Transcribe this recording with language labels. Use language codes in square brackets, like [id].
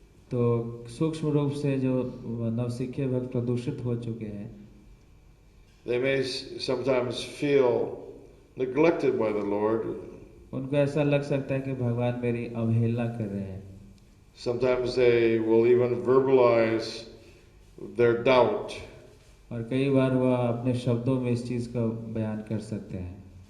[hi] तो सूक्ष्म रूप से जो नवसिखिया भक्त प्रदूषित हो चुके हैं, [en] they may sometimes feel neglected by the Lord. [hi] उनको ऐसा लग सकता है कि भगवान मेरी अवहेलना कर रहे हैं। [en] Sometimes they will even verbalize their doubt. [hi] और कई बार वह अपने शब्दों में इस चीज का बयान कर सकते हैं।